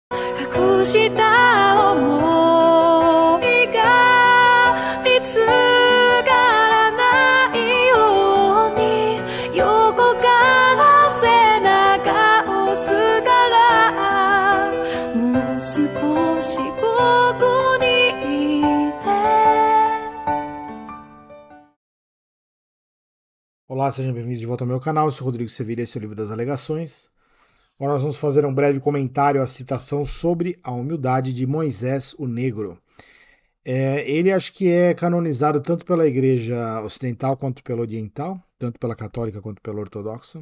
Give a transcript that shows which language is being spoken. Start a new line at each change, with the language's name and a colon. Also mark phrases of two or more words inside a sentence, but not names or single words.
Japanese: 隠した想いが見つからないように横から背中押すからもう少しここにいて。
Portuguese: Olá, sejam bem-vindos de volta ao meu canal. Eu sou Rodrigo Sevilha, esse é o Livro das Alegações. Agora nós vamos fazer um breve comentário à citação sobre a humildade de Moisés o Negro. Ele acho que é canonizado tanto pela Igreja Ocidental quanto pela Oriental, tanto pela Católica quanto pela Ortodoxa.